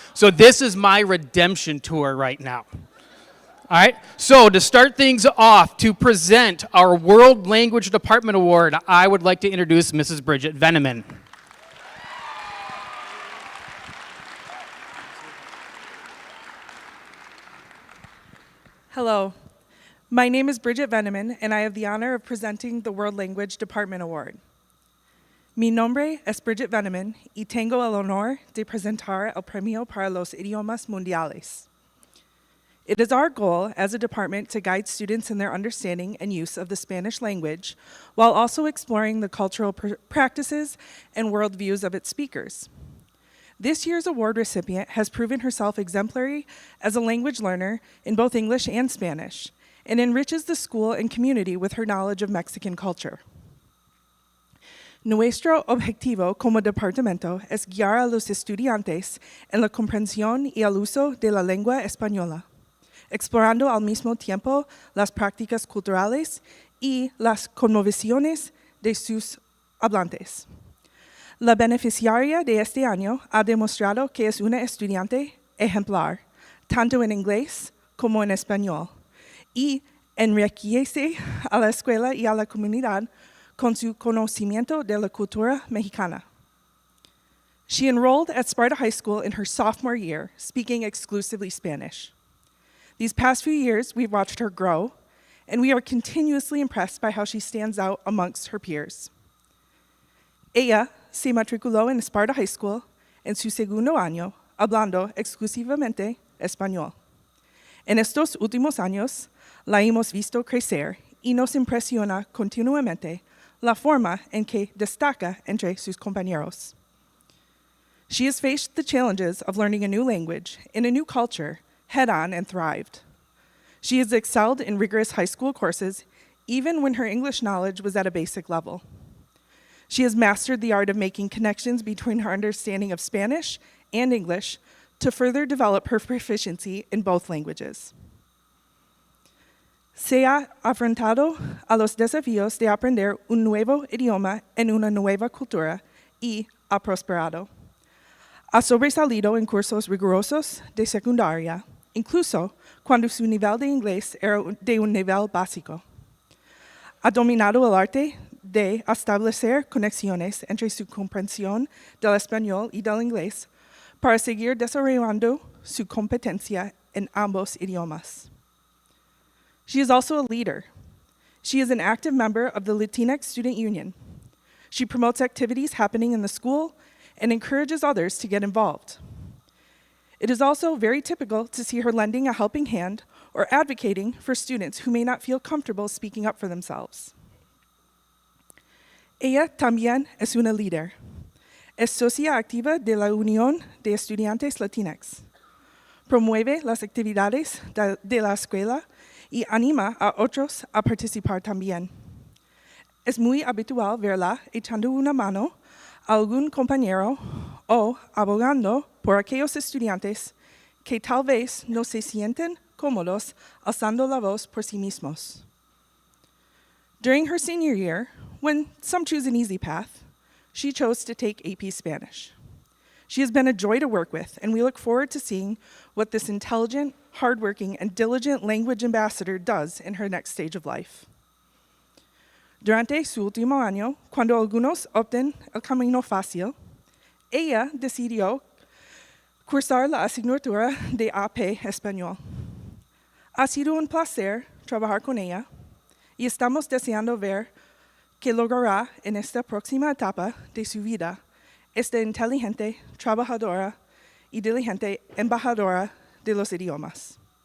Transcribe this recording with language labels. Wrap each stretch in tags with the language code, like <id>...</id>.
<en>So this is my redemption tour right now. All right, so to start things off, to present our World Language Department Award, I would like to introduce Mrs. Bridget Veneman. Hello. My name is Bridget Veneman, and I have the honor of presenting the World Language Department Award.</en> <es>Mi nombre es Bridget Veneman y tengo el honor de presentar el Premio para los Idiomas Mundiales.</es> <en>It is our goal as a department to guide students in their understanding and use of the Spanish language, while also exploring the cultural practices and worldviews of its speakers. This year's award recipient has proven herself exemplary as a language learner in both English and Spanish, and enriches the school and community with her knowledge of Mexican culture.</en> <es>Nuestro objetivo como departamento es guiar a los estudiantes en la comprensión y el uso de la lengua española, explorando al mismo tiempo las prácticas culturales y las conmociones de sus hablantes. La beneficiaria de este año ha demostrado que es una estudiante ejemplar, tanto en inglés como en español, y enriquece a la escuela y a la comunidad con su conocimiento de la cultura mexicana.</es> <en>She enrolled at Sparta High School in her sophomore year, speaking exclusively Spanish. These past few years, we've watched her grow, and we are continuously impressed by how she stands out amongst her peers.</en> <es>Ella se matriculó en Sparta High School en su segundo año, hablando exclusivamente español. En estos últimos años, la hemos visto crecer y nos impresiona continuamente la forma en que destaca entre sus compañeros.</es> <en>She has faced the challenges of learning a new language in a new culture head-on and thrived. She has excelled in rigorous high school courses, even when her English knowledge was at a basic level. She has mastered the art of making connections between her understanding of Spanish and English to further develop her proficiency in both languages.</en> <es>Se ha afrontado a los desafíos de aprender un nuevo idioma en una nueva cultura y ha prosperado. Ha sobresalido en cursos rigurosos de secundaria, incluso cuando su nivel de inglés era de un nivel básico. Ha dominado el arte de establecer conexiones entre su comprensión del español y del inglés para seguir desarrollando su competencia en ambos idiomas.</es> <en>She is also a leader. She is an active member of the Latinx Student Union. She promotes activities happening in the school and encourages others to get involved. It is also very typical to see her lending a helping hand or advocating for students who may not feel comfortable speaking up for themselves.</en> <es>Ella también es una líder. Es socia activa de la Unión de Estudiantes Latinx. Promueve las actividades de la escuela y anima a otros a participar también. Es muy habitual verla echando una mano a algún compañero o abogando por aquellos estudiantes que tal vez no se sienten cómodos alzando la voz por sí mismos.</es> <en>During her senior year, when some choose an easy path, she chose to take AP Spanish. She has been a joy to work with, and we look forward to seeing what this intelligent, hardworking, and diligent language ambassador does in her next stage of life.</en> <es>Durante su último año, cuando algunos opten el camino fácil, ella decidió cursar la asignatura de AP Español. Ha sido un placer trabajar con ella y estamos deseando ver qué logrará en esta próxima etapa de su vida, esta inteligente, trabajadora y diligente embajadora de los idiomas.</es>